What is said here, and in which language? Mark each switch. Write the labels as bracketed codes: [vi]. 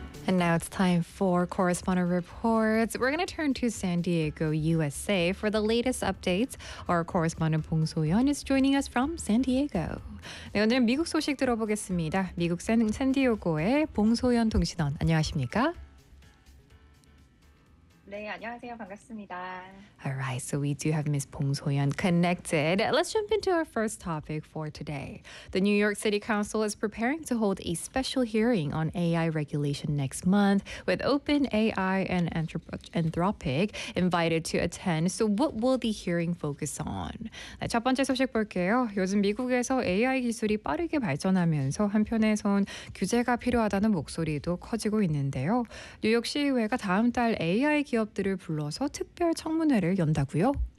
[en] Now it's time for Correspondent Reports. We're going to turn to San Diego, USA for the latest updates. Our correspondent Bong So-yeon is joining us from San Diego. [ko] 네, 오늘은 미국 소식 들어보겠습니다. 미국 샌디에고의 봉소연 통신원, 안녕하십니까? 네, 안녕하세요. 반갑습니다. [en] All right, so we do have Ms. Bong So-yeon connected. Let's jump into our first topic for today. The New York City Council is preparing to hold a special hearing on AI regulation next month with OpenAI and Anthropic invited to attend. So what will the hearing focus on? [ko] 네, 첫 번째 소식 볼게요. 요즘 미국에서 AI 기술이 빠르게 발전하면서 한편에선 규제가 필요하다는 목소리도 커지고 있는데요. 뉴욕시의회가 다음 달 AI 기업들을 불러서 특별 청문회를 연다고요?